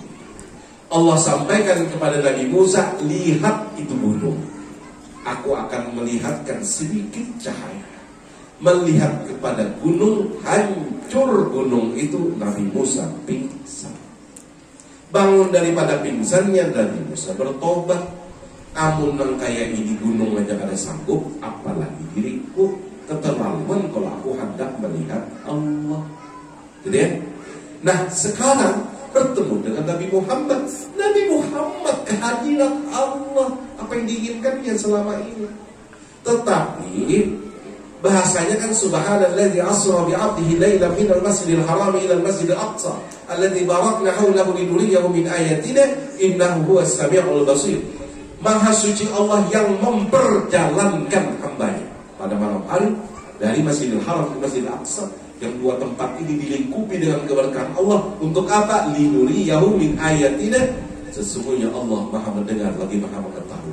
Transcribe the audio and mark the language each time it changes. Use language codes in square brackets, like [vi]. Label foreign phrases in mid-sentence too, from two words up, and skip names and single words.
[id] Allah sampaikan kepada Nabi Musa, lihat itu gunung, aku akan melihatkan sedikit cahaya. Melihat kepada gunung, hancur gunung itu, Nabi Musa pingsan. Bangun daripada pingsannya, Nabi Musa bertobat. [bjn] Amun nang kaya ini gunung aja kada sanggup, apalagi diriku. [id] Keterlaluan kalau aku hendak melihat Allah. Gitu ya. Nah sekarang bertemu dengan Nabi Muhammad. Nabi Muhammad kehadiran Allah, apa yang diinginkannya selama ini. Tetapi bahasanya kan [ar] سبحان الذي أسرى بعبده ليلا من المسجد الحرام إلى المسجد الأقصى الذي باركنا حوله لنريه من آياتنا إنه هو السميع البصير. [id] Maha suci Allah yang memperjalankan hambanya pada malam hari dari Masjidil Haram ke Masjidil Aqsa, yang dua tempat ini dilingkupi dengan keberkahan Allah. Untuk apa? [ar] لنريه من آياتنا. [id] Sesungguhnya Allah Maha mendengar lagi Maha mengetahui.